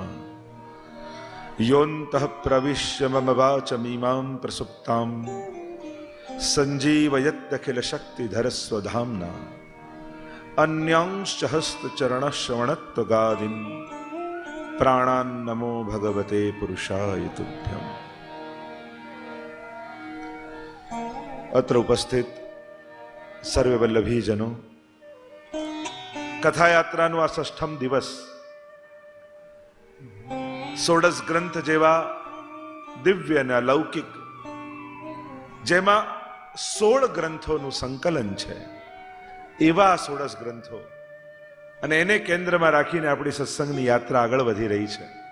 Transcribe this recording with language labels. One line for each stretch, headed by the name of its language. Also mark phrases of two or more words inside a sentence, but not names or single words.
Sanskrit: योऽन्तः प्रविश्य मम वाचमीमां प्रसुप्तां सञ्जीवयत्यखिल शक्तिधर स्वधाम्ना अन्यांश्च हस्तचरणश्रवणत्वगादीन् प्राणान् नमो भगवते पुरुषाय तुभ्यम्। अत्र उपस्थित सर्व वल्लभी जनो,
Gujarati: कथायात्राનો આ ષષ્ઠમ દિવસ સોડસ ગ્રંથ જેવા દિવ્ય અને અલૌકિક, જેમાં 16 ગ્રંથોનું સંકલન છે, એવા 16 ગ્રંથો અને એને કેન્દ્રમાં રાખીને આપણી સત્સંગની યાત્રા આગળ વધી રહી છે.